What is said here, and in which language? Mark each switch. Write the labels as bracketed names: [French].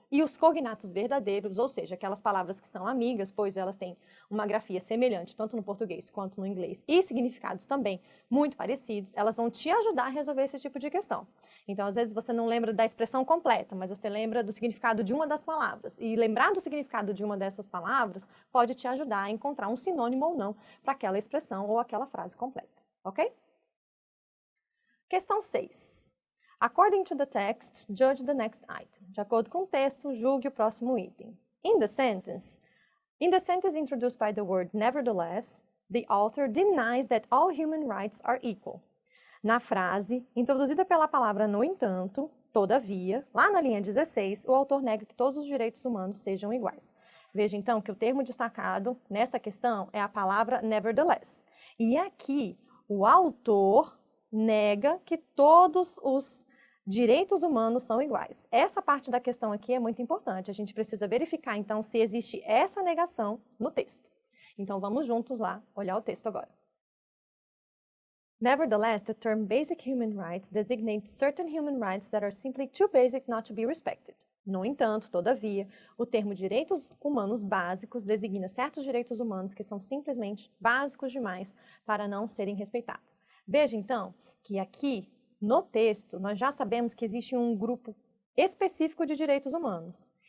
[Portuguese] E os cognatos verdadeiros, ou seja, aquelas palavras que são amigas, pois elas têm uma grafia semelhante, tanto no português quanto no inglês, e significados também muito parecidos, elas vão te ajudar a resolver esse tipo de questão. Então, às vezes, você não lembra da expressão completa, mas você lembra do significado de uma das palavras. E lembrar do significado de uma dessas palavras pode te ajudar a encontrar um sinônimo ou não para aquela expressão ou aquela frase completa. Ok? Questão 6. [English] According to the text, judge the next item. [Portuguese] De acordo com o texto, julgue o próximo item. [English] In the sentence introduced by the word nevertheless, the author denies that all human rights are equal. [Portuguese] Na frase, introduzida pela palavra no entanto, todavia, lá na linha 16, o autor nega que todos os direitos humanos sejam iguais. Veja então que o termo destacado nessa questão é a palavra nevertheless. E aqui, o autor nega que todos os direitos humanos são iguais. Essa parte da questão aqui é muito importante. A gente precisa verificar, então, se existe essa negação no texto. Então, vamos juntos lá olhar o texto agora. [English] Nevertheless, the term basic human rights designates certain human rights that are simply too basic not to be respected. [Portuguese] No entanto, todavia, o termo direitos humanos básicos designa certos direitos humanos que são simplesmente básicos demais para não serem respeitados. Veja, então, que aqui no texto nós já sabemos que existe um grupo específico de direitos humanos.